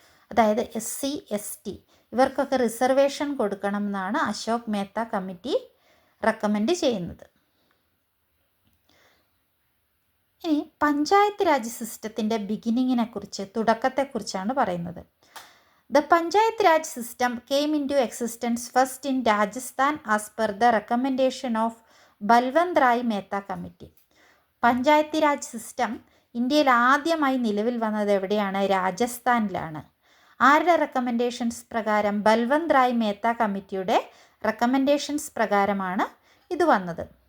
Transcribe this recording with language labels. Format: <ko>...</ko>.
<ml>അതായത് SC ST ഇവർക്കൊക്കെ reservation കൊടുക്കണം എന്നാണ് അശോക് മേത്ത കമ്മിറ്റി റെക്കമെൻഡ് ചെയ്യുന്നത്. ഇനി പഞ്ചായത്ത് രാജ് സിസ്റ്റത്തിൻ്റെ ബിഗിനിങ്ങിനെക്കുറിച്ച്, തുടക്കത്തെക്കുറിച്ചാണ് പറയുന്നത്.</ml> <en>The Panchayat Raj system came into existence first in Rajasthan as per the recommendation of Balwant Rai Mehta committee.</en> <ml>Panchayati Raj system ഇന്ത്യയിൽ ആദ്യമായി നിലവിൽ വന്നത് എവിടെയാണ്? രാജസ്ഥാനിലാണ്. ആരുടെ റെക്കമെൻഡേഷൻസ് പ്രകാരം? ബൽവന്ത് റായ് മേത്ത കമ്മിറ്റിയുടെ റെക്കമെൻഡേഷൻസ് പ്രകാരമാണ് ഇത് വന്നത്.</ml>